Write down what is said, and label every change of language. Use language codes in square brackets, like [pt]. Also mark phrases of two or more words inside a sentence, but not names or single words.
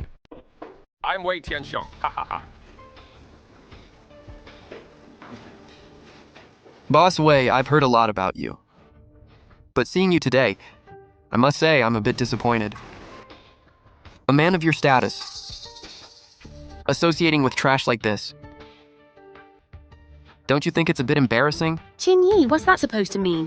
[en] I'm Wei Tianxiong. Ha ha ha. Boss Wei, I've heard a lot about you. But seeing you today, I must say I'm a bit disappointed. A man of your status, associating with trash like this. Don't you think it's a bit embarrassing? Chinyi, what's that supposed to mean?